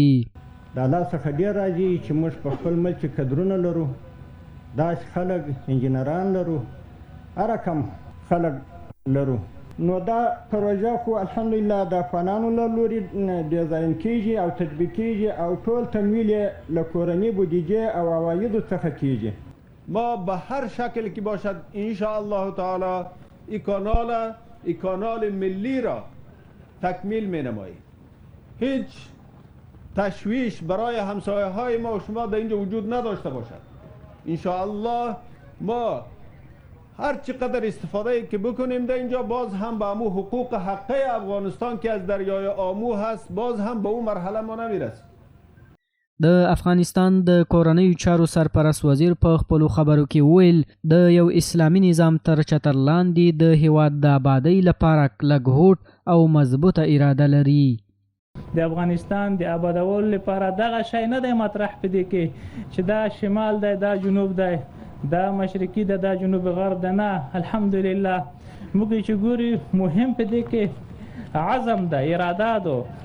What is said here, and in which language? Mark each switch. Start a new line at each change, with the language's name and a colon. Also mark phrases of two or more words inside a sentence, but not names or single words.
Pashto: د الله څخه ډېر راځي چې موږ په خپل ملک کې قدرونه لرو، داسې خلک انجینران لرو، هر رقم خلک لرو. نو دا پروژه خو الحمدلله د افغانانو له لوري ډیزاین کیږي او تطبیق کیږي او ټول تمویل له کورنی بودجه او عوایدو څخه کیږي.
Persian: ما به هر شکل که باشد
Arabic: ان شاء الله تعالی
Persian: این کانال ملی را تکمیل می نماییم. هیچ تشویش برای همسایه های ما و شما در اینجا وجود نداشته باشد.
Arabic: ان شاء الله
Persian: ما هر چقدر استفاده که بکنیم در اینجا باز هم به امو حقوق حقه افغانستان که از دریای آمو هست باز هم به اون مرحله ما نمیرسیم.
Pashto: د افغانستان د کورنیو چارو سرپرست وزیر په خپلو خبرو کې وویل د یو اسلامي نظام تر چتر لاندې د هیواد د آبادۍ لپاره کلک هوډ او مضبوطه اراده لري. د افغانستان د آبادولو لپاره دغه شی نه دی مطرح په دې کې چې دا شمال دی دا جنوب دی دا مشرقي ده دا جنوب غرب ده، نه الحمدلله موږ چې ګوري مهم په دې کې عزم ده، اراده ده.